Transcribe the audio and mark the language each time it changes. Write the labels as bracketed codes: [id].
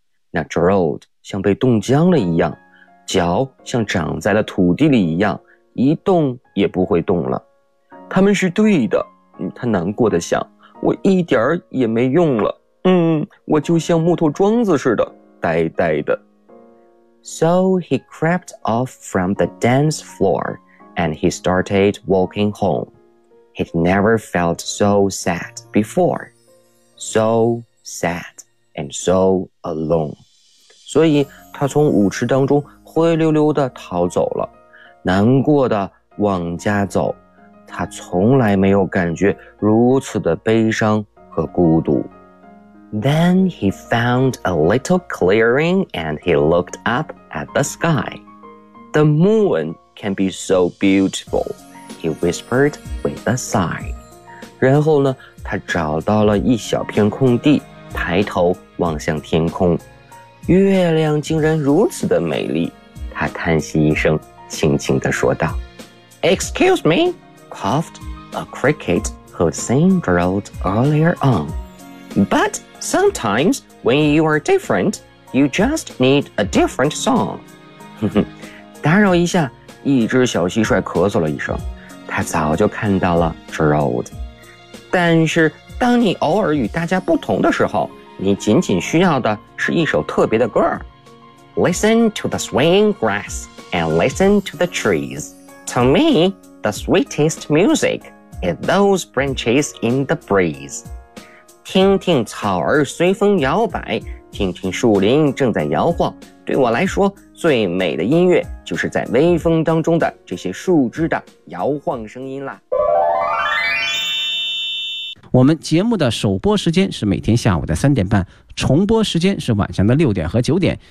[zh] 那 Gerald 像被冻僵了一样，脚像长在了土地里一样。一动也不会动了。他们是对的，他难过的想，我一点儿也没用了。我就像木头桩子似的，呆呆的。 [en] So he crept off from the dance floor, and he started walking home. He'd never felt so sad before. So sad and so alone. [zh] 所以他从舞池当中灰溜溜地逃走了。难过的往家走，他从来没有感觉如此的悲伤和孤独。 [en] Then he found a little clearing and he looked up at the sky. The moon can be so beautiful, he whispered with a sigh. [zh] 然后呢，他找到了一小片空地，抬头望向天空。月亮竟然如此的美丽，他叹息一声。轻轻地说道 [en] Excuse me, coughed a cricket who'd seen Gerald earlier on. But sometimes when you are different, you just need a different song. [zh] 打扰一下，一只小蟋蟀咳嗽了一声，他早就看到了 Gerald. 但是当你偶尔与大家不同的时候，你仅仅需要的是一首特别的歌。 [en] Listen to the swaying grass. And listen to the trees. To me, the sweetest music is those branches in the breeze. [zh] 听听草儿随风摇摆，听听树林正在摇晃。对我来说，最美的音乐就是在微风当中的这些树枝的摇晃声音啦。我们节目的首播时间是每天下午的3:30，重播时间是晚上的6点和9点。